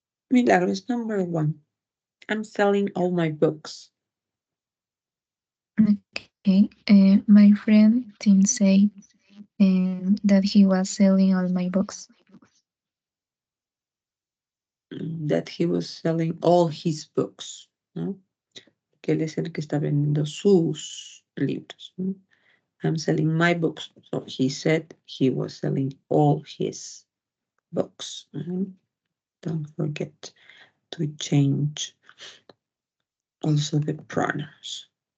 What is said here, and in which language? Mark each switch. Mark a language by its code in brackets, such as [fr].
[en] Milagros, number 1. I'm selling all my books. Okay, my friend Tim said that he was selling all my books. That he was selling all his books, ¿no? [es] Que él es el que está vendiendo sus libros, ¿no? [en] I'm selling my books. So he said he was selling all his books. Don't forget to change also the pronouns.